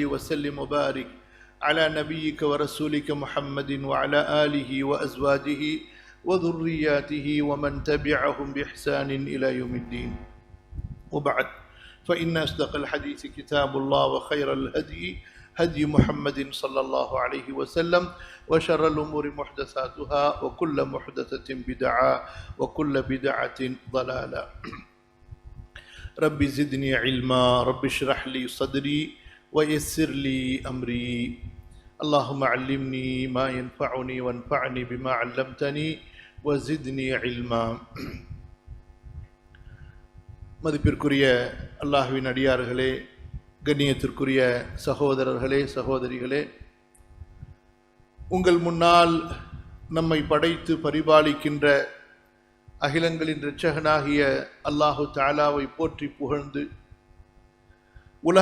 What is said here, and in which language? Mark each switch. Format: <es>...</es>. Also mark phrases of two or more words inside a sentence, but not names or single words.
<ar>وسلم وبارك على نبيك ورسولك محمد وعلى آله وأزواجه وذرياته ومن تبعهم بإحسان إلى يوم الدين وبعد فإن أصدق الحديث كتاب الله وخير الهدي هدي محمد صلى الله عليه وسلم وشر الأمور محدثاتها وكل محدثة بدعة وكل بدعة ضلالة رب زدني علما رب اشرح لي صدري ويسر لي أمري اللهم علمني ما ينفعني وانفعني بما علمتني وزدني علما.</ar> <ta>மதிப்பிற்குரிய அல்லாஹ்வின் அடியார்களே, கண்ணியத்திற்குரிய சகோதரர்களே சகோதரிகளே, உங்கள் முன்னால் நம்மை படைத்து பரிபாலிக்கின்ற அகிலங்களின் இரட்சகனாகிய அல்லாஹு தஆலாவை போற்றி புகழ்ந்து உலக</ta>